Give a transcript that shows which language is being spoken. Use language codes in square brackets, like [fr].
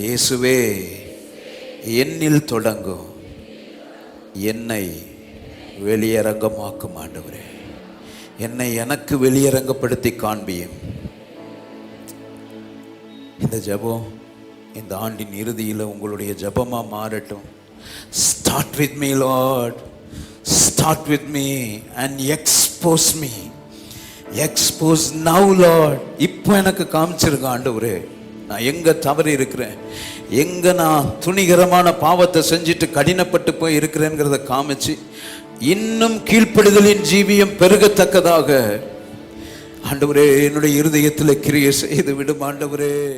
[ta] இயேசுவே என்னில் தொடங்கும், என்னை வெளியரங்கமாக்கும் ஆண்டவரே, என்னை எனக்கு வெளியரங்கப்படுத்தி காண்பியும். இந்த ஜெபம் இந்த ஆண்டின் இறுதியில் உங்களுடைய ஜெபமாக மாறட்டும். [en] Start with me, Lord. Start with me and expose me. Expose now, Lord. [ta] இப்போ எனக்கு காமிச்சிருக்க ஆண்டவரே, நான் எங்கே தவறி இருக்கிறேன், எங்கே நான் துணிகரமான பாவத்தை செஞ்சுட்டு கடினப்பட்டு போய் இருக்கிறேங்கிறத காமிச்சு இன்னும் கீழ்ப்படுதலின் ஜீவியம் பெருகத்தக்கதாக ஆண்டவரே என்னுடைய இருதயத்தில் கிரியை செய்து விடும் ஆண்டவரே.